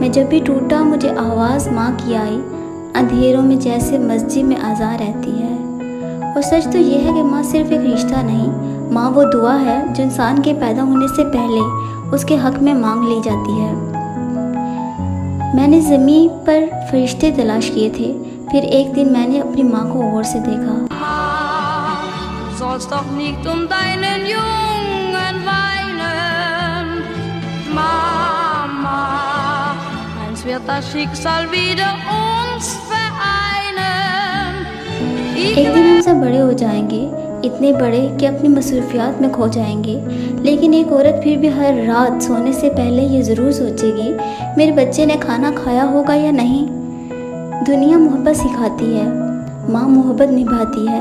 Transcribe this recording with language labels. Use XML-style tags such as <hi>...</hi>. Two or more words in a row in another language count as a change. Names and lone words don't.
<hi>मैं जब भी टूटा मुझे आवाज़ माँ की आई, अंधेरों में जैसे मस्जिद में आज़ा रहती है। और सच तो ये है कि माँ सिर्फ एक रिश्ता नहीं, माँ वो दुआ है जो इंसान के पैदा होने से पहले उसके हक़ में मांग ली जाती है। मैंने ज़मीन पर फरिश्ते तलाश किए थे, फिर एक दिन मैंने अपनी माँ को गौर से देखा।</hi> <de>Sollst doch nicht deinen Jungen weinen, Mama, eins wird das Schicksal wieder uns vereinen.</de> <hi>एक दिन हम सब बड़े हो जाएंगे, इतने बड़े कि अपनी मसरूफियात में खो जाएंगे, लेकिन एक औरत फिर भी हर रात सोने से पहले ये ज़रूर सोचेगी मेरे बच्चे ने खाना खाया होगा या नहीं। दुनिया मोहब्बत सिखाती है, माँ मोहब्बत निभाती है।</hi>